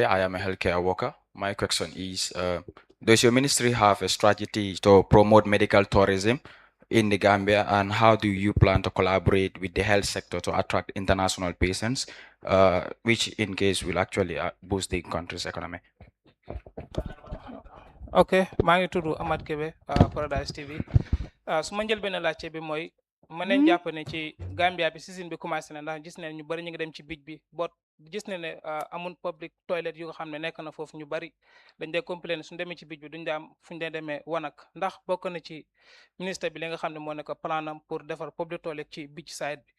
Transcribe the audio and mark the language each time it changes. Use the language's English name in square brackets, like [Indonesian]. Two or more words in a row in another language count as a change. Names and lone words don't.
[English] I am a healthcare worker. My question is, does your ministry have a strategy to promote medical tourism in the Gambia, and how do you plan to collaborate with the health sector to attract international patients, which in case will actually boost the country's economy? [Wolof] ok maa ngi tudd Amath Kébé Paradise TV su ma njël benn laajte bi mooy mën nañ jàpp ne ci Gambia bi season bi commencé na, ndax gis ne ñu bari ñu ngi dem ci bij bi bot gis ne ne amul [English] public toilet [Wolof] yu nga xam ne nekk na foofu, ñu bari dañ dee complain suñu demee ci bij bi duñ dee am fu ñu dee demee wanak, ndax bokk na ci ministre bi li nga xam ne moo nekk planam pour defar [English] public toilet [Wolof] ci [English] beach side [Wolof] bi.